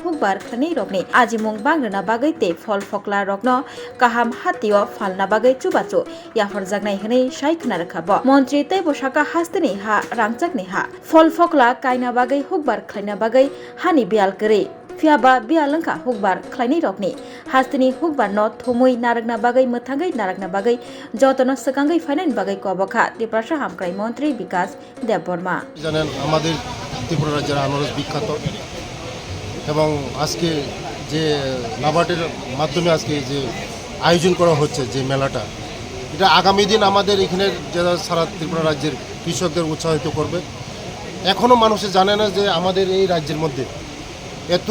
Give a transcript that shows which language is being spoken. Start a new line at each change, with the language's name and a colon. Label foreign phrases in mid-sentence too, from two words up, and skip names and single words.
Kok Borok: hukbar khanei rokni ajimung bangrana bagai tei folfokla rokno kaham hatio falna bagai chubachu yafar jagnai hene sai khna rakhabo montri tei bosaka hasteni ha rangchakni ha folfokla kaina bagai hukbar khlaina bagai hani bial kare Fiaba bialangka hukbar khlaini rokni hastini hukbar no thumui narakna bagai muthangai narakna bagai jotono sakangai fainen bagai kobakha Tiprasha Hamkrai Montri Vikas Deborma
Bangla: জানেন আমাদের ত্রিপুরা রাজ্যের আনারস বিখ্যাত এবং আজকে যে নাবার্ডের মাধ্যমে আজকে যে আয়োজন করা হচ্ছে যে মেলাটা এটা আগামী দিন আমাদের এখানের যারা সারা ত্রিপুরা রাজ্যের কৃষকদের উৎসাহিত করবে এখনো মানুষ জানে না যে আমাদের এই রাজ্যের মধ্যে এত